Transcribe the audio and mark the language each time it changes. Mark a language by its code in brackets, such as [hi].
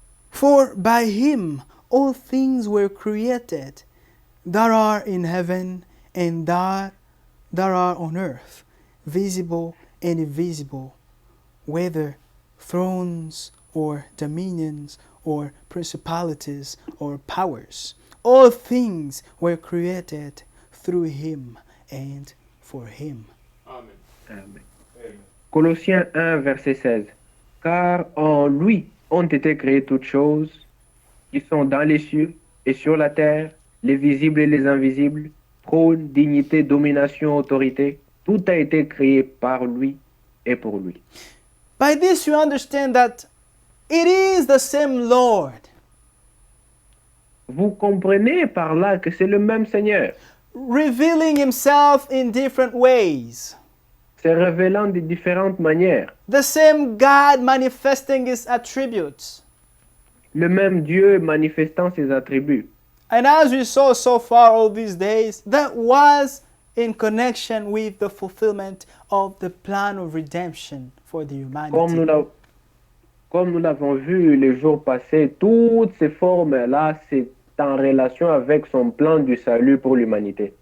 [en] For by him all things were created that are in heaven and that are on earth, visible and invisible, whether thrones or dominions or principalities or powers. All things were created through him and for him. Amen. Amen. Amen. [fr] Colossiens 1, verset 16. Car en lui ont été créées toutes choses qui sont dans les cieux et sur la terre, les visibles et les invisibles, trône, dignité, domination, autorité. Tout a été créé par lui et pour lui. [en] By this you understand that it is the same Lord, [fr] Vous comprenez par là que c'est le même Seigneur, [en] revealing himself in different ways. [fr] se révélant de différentes manières. [en] The same God manifesting his attributes. [fr] Le même Dieu manifestant ses attributs. [en] And as we saw so far all these days, that was in connection with the fulfillment of the plan of redemption for the humanity. [fr] Comme nous l'avons vu les jours passés, toutes ces formes-là, c'est en relation avec son plan du salut pour l'humanité.